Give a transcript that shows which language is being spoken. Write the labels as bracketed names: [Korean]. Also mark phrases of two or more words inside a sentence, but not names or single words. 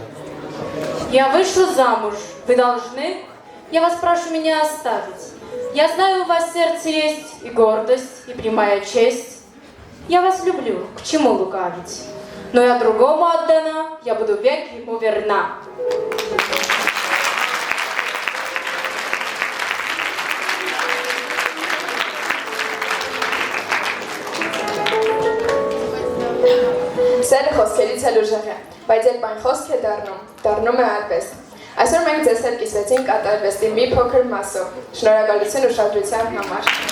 [Russian] Я вышла замуж, вы должны, я вас прошу меня оставить. Я знаю, у вас сердце есть и гордость, и прямая честь. Я вас люблю, к чему лукавить? Но я другому отдана, я буду век ему верна. [Armenian] Սերը խոսքերից էլ ուժեղ է, բայց երբ այն խոսք է դառնում է արվեստ։ Այսօր մենք ձեզ հետ կիսվեցինք արվեստի մի փոքր մասով։ Շնորհակալություն ուշադրության համար։